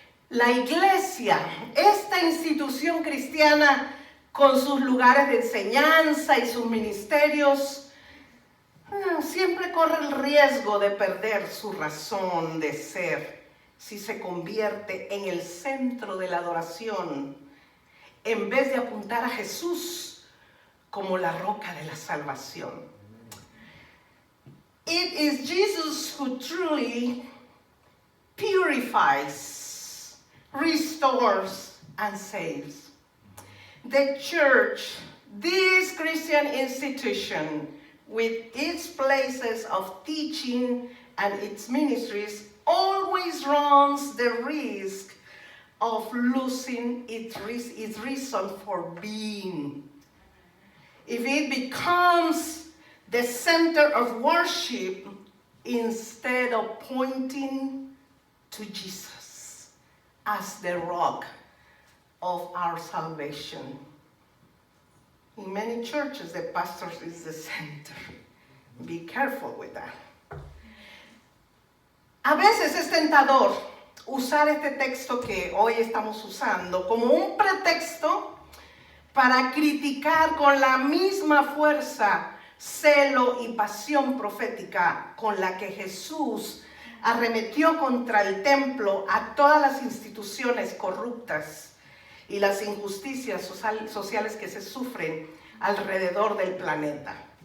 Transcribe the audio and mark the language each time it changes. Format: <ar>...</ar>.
<es>La iglesia, esta institución cristiana con sus lugares de enseñanza y sus ministerios, siempre corre el riesgo de perder su razón de ser si se convierte en el centro de la adoración en vez de apuntar a Jesús como la roca de la salvación.</es> <en>It is Jesus who truly purifies, restores, and saves. The church, this Christian institution, with its places of teaching and its ministries, always runs the risk of losing its reason for being. If it becomes the center of worship instead of pointing to Jesus as the rock of our salvation. In many churches, the pastor is the center. Be careful with that.</en> <es>A veces es tentador usar este texto que hoy estamos usando como un pretexto para criticar con la misma fuerza, celo y pasión profética con la que Jesús arremetió contra el templo a todas las instituciones corruptas y las injusticias sociales que se sufren alrededor del planeta.</es>